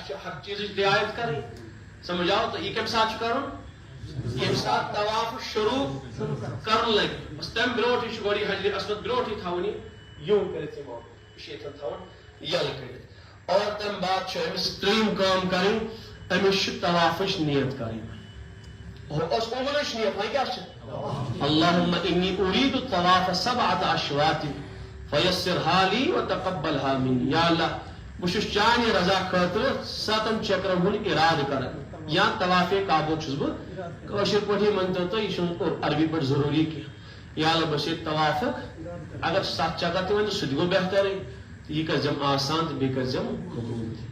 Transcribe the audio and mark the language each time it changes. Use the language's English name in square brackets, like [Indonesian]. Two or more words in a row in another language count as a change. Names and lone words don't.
[Kashmiri] چھِ ہر چیٖزٕچ رعایت کرٕنۍ سمجھاو تہٕ یہِ کمہِ ساتہٕ چھُ کرُن ییٚمہِ ساتہٕ طواف شروٗع کرُن لگہِ بس تمہِ برونٛٹھٕے چھُ گۄڈٕ یہِ حجر اسود برونٛٹھٕے تھاوُن یہِ یوٗں کٔرِتھ یہِ موقعہٕ یہِ چھُ ییٚتٮ۪ن تھاوُن یلہٕ کٔرِتھ اور تمہِ بعد چھُ أمِس ترٛیٚیِم کٲم کرٕنۍ أمِس چھُ طوافٕچ نیت کرٕنۍ اس اولش نیت وۄنۍ کیٛاہ چھِ [Arabic] اللهم إني أريد الطواف 7 أشواط فيسرها لي وتقبلها مني. [Kashmiri] یا اللہ بہٕ چھُس چانہِ رضا خٲطرٕ 7 چکرن ہُنٛد اِرادٕ کران یا طواف کعبہ چھُس بہٕ کٲشِر پٲٹھی مٲنتو تُہۍ یہِ چھُنہٕ عربی پٲٹھۍ ضروٗری کینٛہہ. یا اللہ بہٕ چھُس طوافُک اگر 7 چکر تہِ وۄنۍ سُہ تہِ گوٚو بہترٕے تہٕ یہِ کٔرزٮ۪م آسان تہٕ بیٚیہِ کٔرزٮ۪م قبوٗل تہِ.